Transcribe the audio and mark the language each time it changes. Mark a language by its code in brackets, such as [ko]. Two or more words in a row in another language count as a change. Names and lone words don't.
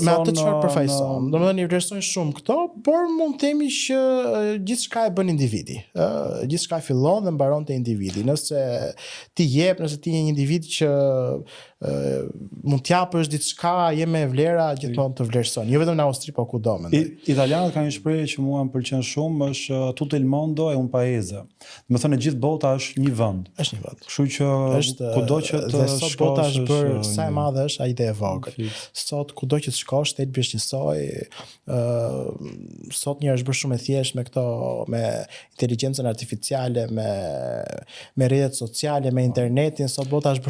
[sq] Me atë çfarë përfaqëson. Domethënë i vlerësojnë shumë këto, por mund të themi që gjithçka e bën individi. Gjithçka fillon dhe mbaron te individi. Nëse ti jep, nëse ti je një individ që mund t'japësh diçka, je me vlera, gjithmonë të vlerëson. Jo vetëm në Austri, po kudo mendoj. Italianët kanë një shprehje që mua mua më pëlqen shumë është [it] tutto il mondo è un paese. [sq] Do të thonë gjithë bota është një vend. Është një vend. Kështu që kudo që të dhe sot bota është bërë sa e një- madhe është, ai ide e vogël. Sot kudo që të shkosh, te bësh njësoj, sot një është bërë shumë e thjeshtë me këto, me inteligjencën artificiale, me rrjetet sociale, me internetin, sot bota është bërë